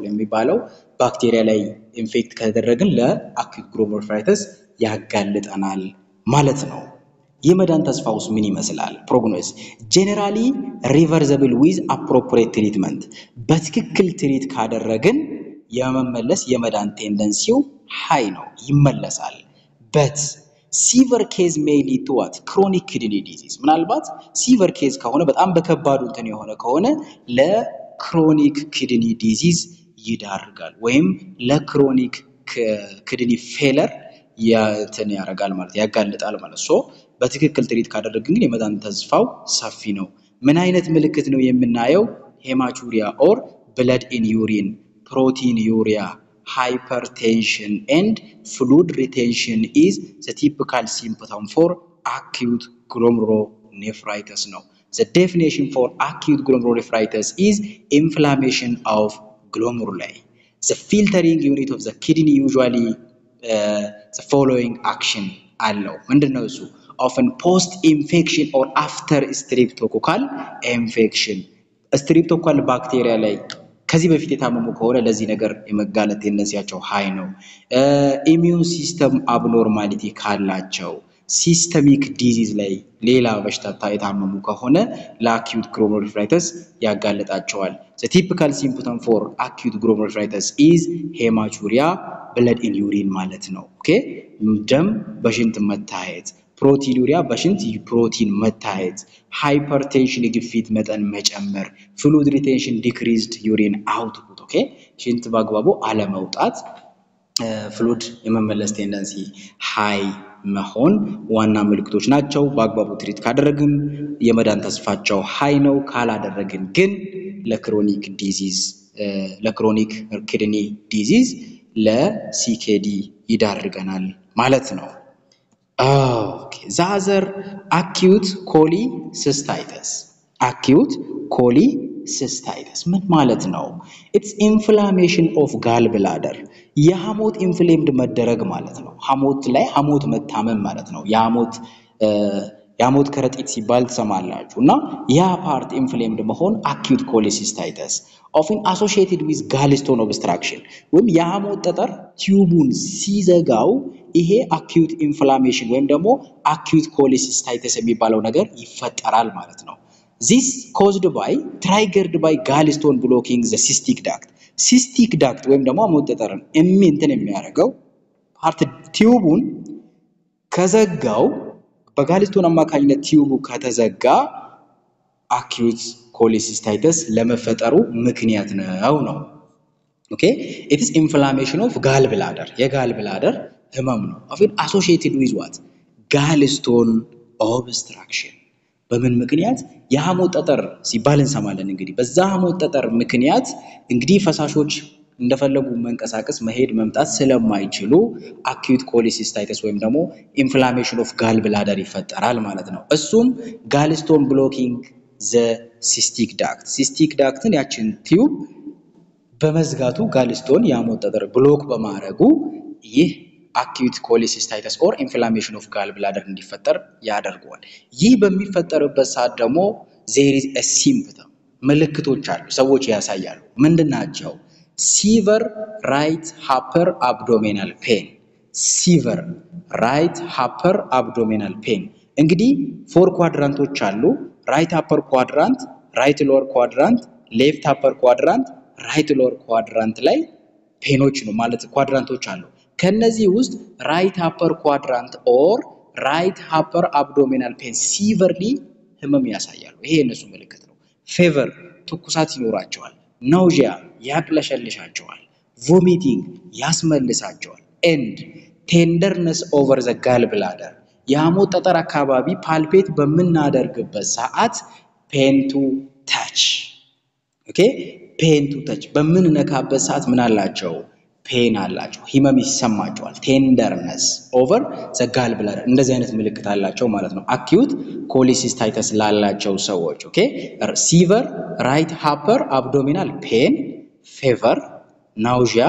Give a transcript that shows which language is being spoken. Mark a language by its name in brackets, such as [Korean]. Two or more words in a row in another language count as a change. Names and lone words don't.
[Amharic] የሚባለው ባክቴሪያ ላይ ኢንፌክት ከተደረገን [English] ለacute glomerulonephritis [Amharic] ያጋልጠናል ማለት ነው የመዳን ተስፋውስ ምን ይመስላል [English] prognosis generally reversible with appropriate treatment [Amharic] በትክክል ትሪት ካደረግን የመመለስ የመዳን [English] tendencyው high [Amharic] ነው ይመለሳል [English] but severe case may lead to what chronic kidney disease [Amharic] ምናልባት [English] severe case [Amharic] ከሆነ በጣም በከባዱ እንትን የሆነ ከሆነ [English] ለchronic kidney disease [Amharic] ይዳርጋል ወይም ለክሮኒክ [English] kidney failure [Amharic] ያንተን ያረጋል ማለት ያጋልጣል ማለት ሶ በትክክል ትሪት ካደረግን ግን የመዳን ተስፋው ሰፊ ነው ምን አይነት ምልክት ነው የምናየው [English] hematuria or blood in urine protein uria hypertension and fluid retention is the typical symptom for acute glomerulonephritis now the definition for acute glomerulonephritis is inflammation of glomeruli the filtering unit of the kidney usually the following action allow [Amharic] ምንድነው እሱ [English] often post infection or after streptococcal infection streptococcal [Amharic] bacteria ላይ ከዚህ በፊት የታመሙ ከሆነ ለዚህ ነገር የመጋለጥ [English] tendencyያቸው high [Amharic] ነው [English] immune system abnormality [Amharic] ካላቸው [English] systemic disease [Amharic] ላይ ሌላ በሽታ የታመሙ ከሆነ [English] ለacute glomerulonephritis ያጋለጣቸዋል the typical symptom for acute glomerulonephritis is hematuria blood in urine [Amharic] ማለት ነው [English] ኦኬ [Amharic] ደም በሽንት መታየት [English] protein uria [Amharic] በሽንት ፕሮቲን መታየት ሃይፐርቴንሽን ግፊት መጠን መጨመር ፍሉድ [English] retention decreased urine output okay [Amharic] ሽንት በአግባቡ አለመውጣት ፍሉድ የመመለስ [English] tendency high [Amharic] መሆን ዋና ምልክቶች ናቸው በአግባቡ ትሪት ካደረግን የመዳን ተስፋቸው ሃይ ነው ካላደረግን ግን [English] ለchronic disease ለchronic kidney disease [Amharic] ለሲኬዲ ይዳርገናል ማለት ነው [English] Okay, the other acute cholecystitis. Acute cholecystitis. [Amharic] ምን ማለት ነው? [English] It's inflammation of gallbladder. [Amharic] የሐሞት inflamed መደረግ ማለት ነው። ሐሞት ላይ ሐሞት መታመም ማለት ነው። የሐሞት ከረጢት ሲባል ተሰማላችሁና ያ [English] part inflamed [Amharic] መሆን [English] acute cholecystitis often associated with gallstone obstruction [Amharic] ወይም የሐሞት ጠጠር ቲዩቡን ሲዘጋው ይሄ [English] acute inflammation [Amharic] ወይም ደግሞ [English] acute cholecystitis [Amharic] የሚባለው ነገር ይፈጠራል ማለት ነው [English] this caused by triggered by gallstone blocking the cystic duct [Amharic] ወይም ደግሞ ሐሞት ጠጠርን እንትን የሚያደርገው ፓርት ቲዩቡን ከዘጋው በጋልስቶን አማካኝነት ቲዩቡ ከተዘጋ [English] acute cholecystitis [Amharic] ለመፈጠሩ ምክንያት ነው [English] okay it is inflammation of [Amharic] gallbladder የጋልብላደር ህመም ነው [English] often associated with what gallstone obstruction [Amharic] በምን ምክንያት የሐሞት ጠጠር ሲባል እንሰማለን እንግዲህ በዛ ሐሞት ጠጠር ምክንያት እንግዲህ ፈሳሾች እንደፈለጉ መንቀሳቀስ መሄድ መምጣት ስለማይችሉ [English] acute cholecystitis [Amharic] ወይም ደግሞ [English] inflammation of gallbladder [Amharic] ይፈጠራል ማለት ነው እሱም [English] gallstone blocking the cystic ductን [Amharic] ያችን ቲዩብ በመዝጋቱ gallstone የሐሞት ጠጠር ብሎክ በማድረጉ ይህ [English] acute cholecystitis or inflammation of gallbladder [Amharic] እንዲፈጠር ያደርጋል ይህ በሚፈጠርበት ሰዓት ደግሞ [English] there is a symptom [Amharic] ምልክቶች አሉ ሰዎች ያሳያሉ ምንድናቸው [English] severe right upper abdominal pain severe right upper abdominal pain [Amharic] እንግዲህ [English] four quadrantች [Amharic] አሉ [English] right upper quadrant right lower quadrant left upper quadrant right lower quadrant [Amharic] ላይ ፔኖች ነው ማለት ኳድራንቶች አሉ ከነዚህ ውስጥ [English] right upper quadrant or right upper abdominal pain severely [Amharic] ህመም ያሳያሉ ይሄ የነሱ ምልክት ነው fever ትኩሳት ይኖራቸዋል nausea ያቅለሸልሻቸዋል vomiting ያስመልሳቸዋል [English] and tenderness over the gallbladder [Amharic] የሐሞት ጠጠር አካባቢ ፓልፔት በመናደርግበት ሰዓት [English] pain to touch okay pain to touch [Amharic] በመንነካበት ሰዓት ምን አላቸው pain አላቸው ህመም ይሰማቸዋል [English] tenderness over the gallbladder [Amharic] እንደዚህ አይነት ምልክት አላቸው ማለት ነው acute cholecystitis ላላቸው ሰዎች [English] okay severe right upper abdominal pain fever nausea